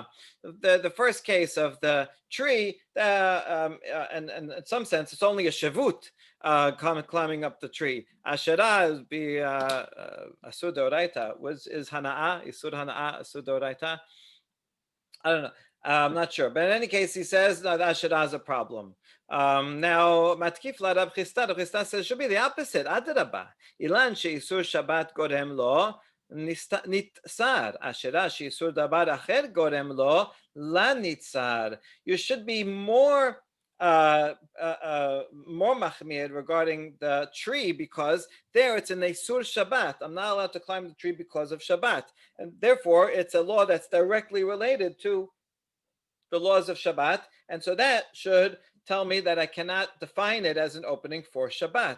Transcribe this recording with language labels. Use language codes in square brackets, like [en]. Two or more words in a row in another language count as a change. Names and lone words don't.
[en] The first case of the tree, and in some sense, it's only a shavut climbing up the tree. Asherah would be [he] אסור דאורייתא. Is הנאה, איסור הנאה, אסור דאורייתא? [en] I don't know. I'm not sure. But in any case, he says that Asherah is a problem. Now, [arc] מתקיף לה רב חסדא [en] says should be the opposite. [he] אדרבה. אילן שאיסור שבת גורם לו ניצר. אשרה שאיסור דבר אחר גורם לו לא ניצר. [en] You should be more machmir regarding the tree because there it's an [he] איסור שבת. [en] I'm not allowed to climb the tree because of Shabbat. And therefore, it's a law that's directly related to the laws of Shabbat, and so that should tell me that I cannot define it as an opening for Shabbat.